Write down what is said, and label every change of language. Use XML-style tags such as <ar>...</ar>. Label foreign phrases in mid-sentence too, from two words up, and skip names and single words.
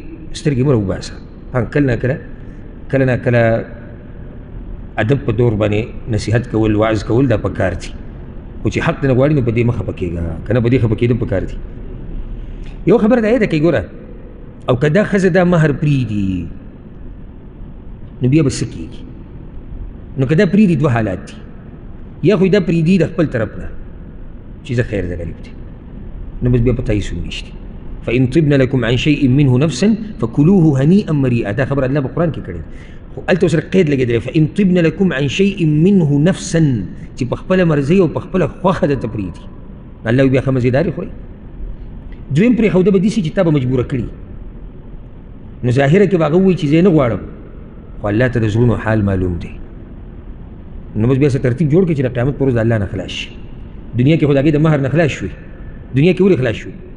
<ps>سترګې مه راوباسه کله نه کله ادب په دور باندې نصیحت کول وعظ کول دا پکار دي خو چې حق نه غواړي نو په دې مه خفه کېږه که نه په دې خفه کېدل پکار دي یو خبره دا ده که ګوره او که دا ښځه دا مهر پرېږدي نو بیا به څه کېږي نو که دا پرېږدي دوه حالات دي یا خو دا پرېږدي د خپل طرف نه چې زه خیر د غریب دی نو بس بیا په تا هېڅ هم نشته</ps> <ar>فإن طبن لكم عن شيء منه نفسا فكلوه هنيئا مريئا</ar> <ps>دا خبر الله په قرآن کې کړی خو هلته ورسره قید لګېدلی</ps> <ar>فإن طبن لكم عن شيء منه نفسا</ar> <ps>چې په خپله مرضۍ او په خپله خوښه درته پرېږدي الله بیا ښه مزېدارې خورئ دویم پرېښوده به داسې چې تا به مجبوره کړي نو ظاهره کې به هغه ووایي چې زه یې نه غواړم خو الله ته د زړونو حال معلوم دی نو بس بیا څه ترتیب جوړ کړي چې د قیامت پر ورځ د الله نه خلاص شي دنیا کې خو د هغې د مهر نه خلاص شوې دنیا کې ولې خلاص شوې</ps>